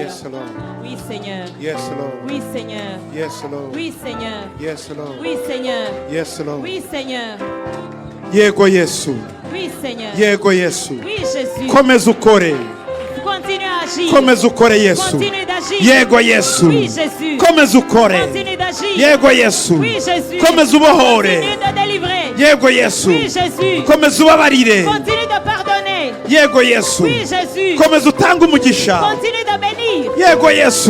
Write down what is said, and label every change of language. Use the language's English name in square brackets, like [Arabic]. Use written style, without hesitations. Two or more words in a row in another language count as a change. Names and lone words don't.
[English] Yes, Lord. [French] Oui, Seigneur. [English] Yes, Lord. [French] Oui, Seigneur. [English] Yes, Lord. [French] Oui, Seigneur. [English] Yes, Lord. [French] Oui, Seigneur. [English] Yes, Lord. [French] Oui, Seigneur. [Kinyarwanda] Yego Yesu. [French] Oui, Seigneur. [Kinyarwanda] Yego Yesu. [French] Oui, Jésus. [Kinyarwanda] Komeza ukore. [French] Continue à agir. [Kinyarwanda] Komeza ukore Yesu. [French] Continue d'agir. [Kinyarwanda] Yego Yesu. [French] Oui, Jésus. [Kinyarwanda] Komeza ukore. [French] Continue d'agir. [Kinyarwanda] Yego Yesu. [French] Oui, Jésus. [Kinyarwanda] Komeza ubohore. [French] Continue de délivrer. [Kinyarwanda] Yego Yesu. [French] Oui, Jésus. [Kinyarwanda] Komeza ubabarire. [French] Continue de pardonner. [Kinyarwanda] Yego Yesu. [French] Oui, Jésus. [Kinyarwanda] Komeza utanga umugisha. [French] Continue de bénir. [Kinyarwanda] Yego Yesu.